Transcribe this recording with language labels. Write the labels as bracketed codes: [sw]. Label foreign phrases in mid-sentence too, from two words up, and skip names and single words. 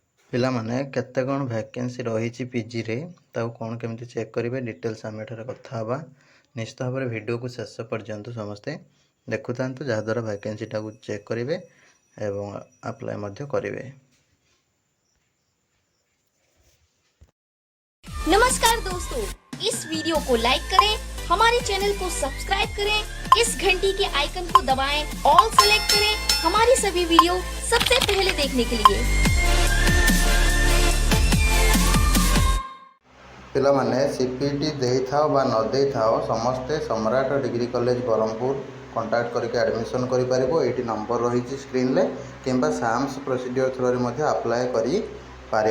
[or] ପିଲାମାନେ କେତେ କ'ଣ ଭ୍ୟାକେନ୍ସି ରହିଛି ପିଜିରେ ତାକୁ କ'ଣ କେମିତି ଚେକ୍ କରିବେ ଡିଟେଲ୍ସ ଆମେ ଏଠାରେ କଥା ହେବା। ନିଶ୍ଚିତ ଭାବରେ ଭିଡ଼ିଓକୁ ଶେଷ ପର୍ଯ୍ୟନ୍ତ ସମସ୍ତେ ଦେଖୁଥାନ୍ତୁ, ଯାହାଦ୍ୱାରା ଭ୍ୟାକେନ୍ସିଟାକୁ ଚେକ୍ କରିବେ ଏବଂ ଆପ୍ଲାଏ ମଧ୍ୟ କରିବେ। [hi] नमस्कार दोस्तों, इस वीडियो को लाइक करें, हमारे चैनल को सब्सक्राइब करें, इस घंटी के आइकन को दबाएं, [en] all select [hi] करें हमारी सभी वीडियो सबसे पहले देखने के लिए। [or] ପିଲାମାନେ ସିପିଟି ଦେଇଥାଅ ବା ନ ଦେଇଥାଅ ସମସ୍ତେ ସମ୍ରାଟ ଡିଗ୍ରୀ କଲେଜ ବ୍ରହ୍ମପୁର କଣ୍ଟାକ୍ଟ କରିକି ଆଡ଼ମିସନ୍ କରିପାରିବ। ଏଇଠି ନମ୍ବର ରହିଛି ସ୍କ୍ରିନ୍ରେ, କିମ୍ବା ସାମ୍ସ ପ୍ରୋସିଡ଼ିଓର ଥ୍ରୋରେ ମଧ୍ୟ ଆପ୍ଲାଏ କରିପାରିବ।